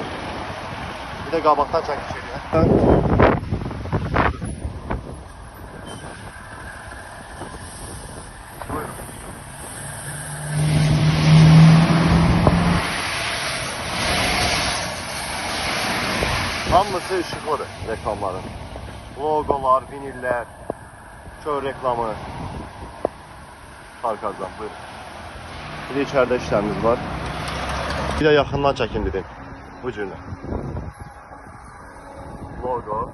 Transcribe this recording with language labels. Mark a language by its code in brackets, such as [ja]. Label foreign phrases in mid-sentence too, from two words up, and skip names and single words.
[az] Bir də qabaqdan çəkiş edək. Buyurun. Hamısı ışıqlıdır reklamların. Logolar, viniller, kör reklamı. [tr] Arkadaşlar buyurun. Bir de içeride işlemimiz var. Bir de yakından çekin dedim. Bu cümle. Logo.